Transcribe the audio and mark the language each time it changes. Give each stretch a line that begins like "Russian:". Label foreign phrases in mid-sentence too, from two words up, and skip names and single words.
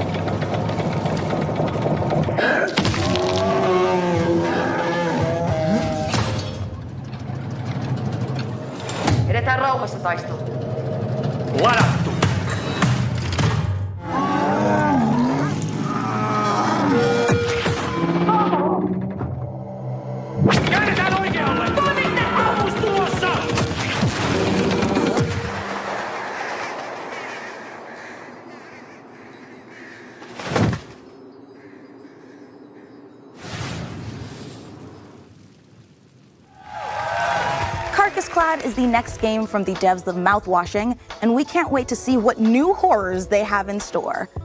Finnish: Edetään rauhassa taisteluun. Ladattu! Käännetään oikealle! Toimitte! Ammus tulossa!
English: Clad is the next game from the devs of Mouthwashing, and we can't wait to see what new horrors they have in store.